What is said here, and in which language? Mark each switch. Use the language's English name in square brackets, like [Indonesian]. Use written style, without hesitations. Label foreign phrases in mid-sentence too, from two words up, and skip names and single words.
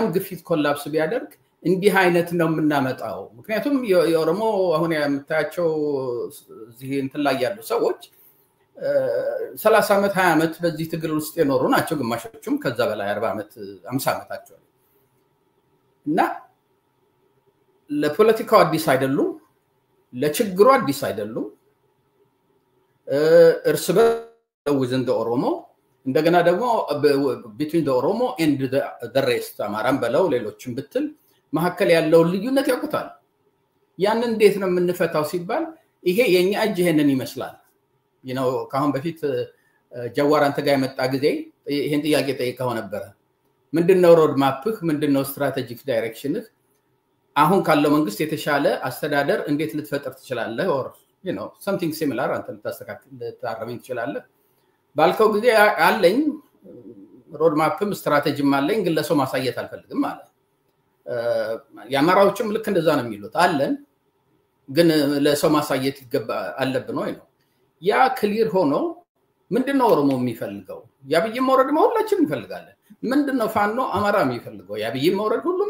[Amharic] ግፊት ኮላፕስ ቢያደርግ እንዲህ አይነት ነው የምናመጣው ምክንያቱም የኦሮሞ አሁን የምታያቸው እዚህ እንትን ላይ ያሉ ሰዎች 30 ዓመት 20 ዓመት በዚህ ትግል ውስጥ የኖሩ ናቸው ግማሾቹም ከዛ በላይ 40 ዓመት 50 ዓመታቸው እና ለፖለቲካው አዲስ አይደሉም ለችግሩ አዲስ አይደሉም እርስ በርስ [English] within the [Amharic] ኦሮሞ እንደገና ደግሞ [English] between the [Amharic] ኦሮሞ [English] and the rest [Amharic] አማራም በለው ሌሎችም ብትል መሐከል ያለው ልዩነት ያውቁታል ያን እንዴት ነው የምንፈታው ሲባል ይሄ የኛ እጅ ይሄንን ይመስላል ካሁን በፊት ጀዋር አንተ ጋር የመጣ ጊዜ ይሄን ጥያቄ ጠይቀው ነበር ምንድነው ሮድማፕህ ምንድነው ስትራቴጂክ ዳይሬክሽንህ አሁን ካለው መንግስት የተሻለ አስተዳደር እንዴት ልትፈጥር ትችላለህ [English] or something similar [Amharic] አንተ ልታረመኝ ትችላለህ ባልከው ጊዜ አለኝ ሮድማፕም ስትራቴጂም አለኝ ግን ለሰው ማሳየት አልፈልግም ማለት ያማራዎችም ልክ እንደዛ ነው የሚሉት አለን ግን ለሰው ማሳየት ይገባ አለብን ወይ ነው ያ ክሊር ሆኖ ምንድነው ኦሮሞ የሚፈልገው ያብይ መውረድ ሁላችንም እንፈልጋለን ምንድነው ፋኖ አማራ የሚፈልገው ያብይ መውረድ ሁሉም